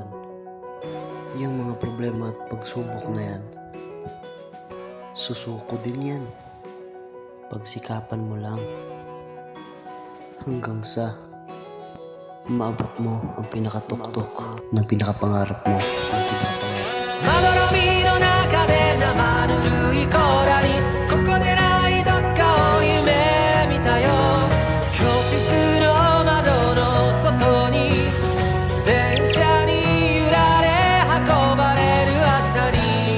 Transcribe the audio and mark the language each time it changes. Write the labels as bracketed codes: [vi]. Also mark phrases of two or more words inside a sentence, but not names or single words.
[tl] Yung mga problema at pagsubok na yan, susuko din yan. Pagsikapan mo lang. Hanggang sa maabot mo ang pinakatuktok ng pinakapangarap mo. Ang pinakapangarap. [ja] まどろみの中で生ぬるいコーラにここでないどっかを夢見たよ教室の窓の外に電車に揺られ運ばれる朝に